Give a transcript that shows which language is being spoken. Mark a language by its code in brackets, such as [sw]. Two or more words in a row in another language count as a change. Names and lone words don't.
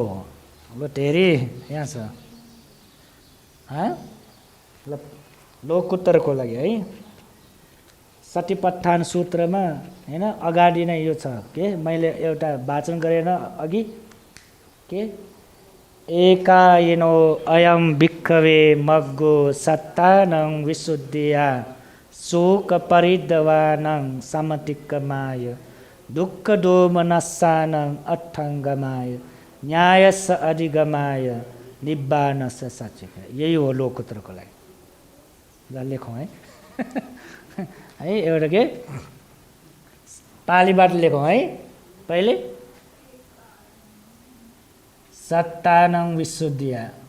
[ne] अब धेरै यहाँ छ ल लोकोत्तरको लागि है। सतिपत्थान सूत्रमा हैन अगाडि नै यो छ के? मैले एउटा वाचन गरेन अघि के? [pi] एकायनो अयम भिक्खवे मग्गो सत्तानं विशुद्धिया शोक परिदवानं समतिक्कमाय दुःख दोमनस्सानं अट्ठङ्गमाय न्यायस अधिगमाय निब्बानस सचिक। [ne] यही हो लोकोत्तरको लागि। ल लेखौँ है है एउटा के पालीबाट लेखौँ है। पहिले [pi] सत्तानं विशुद्धिया,